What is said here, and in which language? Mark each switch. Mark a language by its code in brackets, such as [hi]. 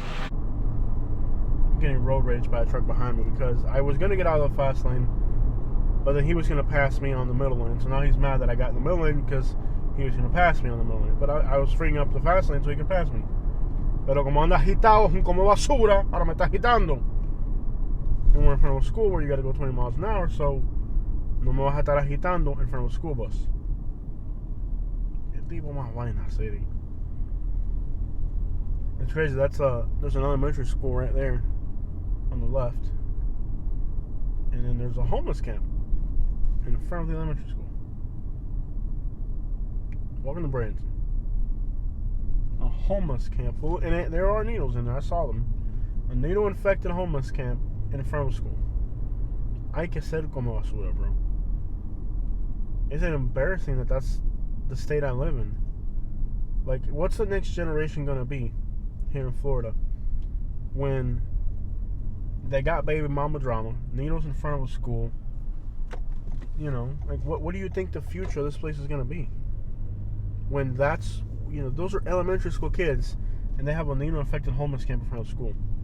[en] I'm getting road rage by a truck behind me because I was going to get out of the fast lane, but then he was going to pass me on the middle lane. So now he's mad that I got in the middle lane because he was going to pass me on the middle lane. But I was freeing up the fast lane so he could pass me. [es] Pero como anda agitado como basura, ahora me está agitando. [en] And we're in front of a school where you got to go 20 miles an hour, so [es] no me vas a estar agitando [en] in front of a school bus. [es] Que tipo más vaina, city. [en] It's crazy. There's an elementary school right there on the left, and then there's a homeless camp in front of the elementary school. Welcome to Bradenton. A homeless camp full, and there are needles in there. I saw them. A needle-infected homeless camp in front of school. [es] Hay que ser como basura, bro. [en] Isn't it embarrassing that that's the state I live in? Like, what's the next generation gonna be here in Florida when they got baby mama drama, needles in front of a school? You know, like, what do you think the future of this place is gonna be? When that's, you know, those are elementary school kids, and they have a needle-infected homeless camp in front of school.